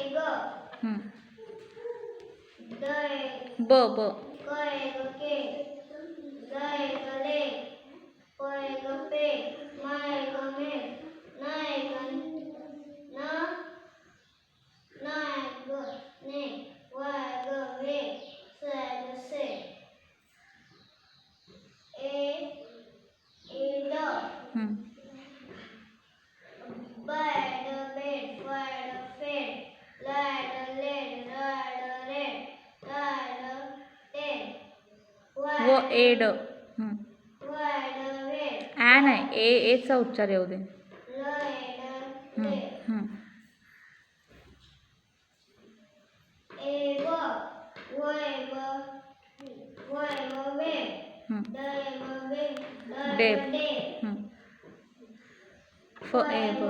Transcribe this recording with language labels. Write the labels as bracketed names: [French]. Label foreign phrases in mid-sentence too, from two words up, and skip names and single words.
[Marathi] हं. द ए ब ब क ए ग के ल ए ग ले प ए ग पे म ए ग मे न ए ग न न ए ग ने व ए ग वे स ए ग से ए ड हं. ब ए ड बेड फ ए ड फेड ल ए ड लेड र ए ड रेड ट ए ड टेड व एड. हं. व ए ड वेड ॲ नाही, एचा उच्चार येऊ दे. ल ए ड हं. ले हं. ए व व ए व वे हं. ड ए व वे ड ए डेब. व डे हं. फ व ए ए ब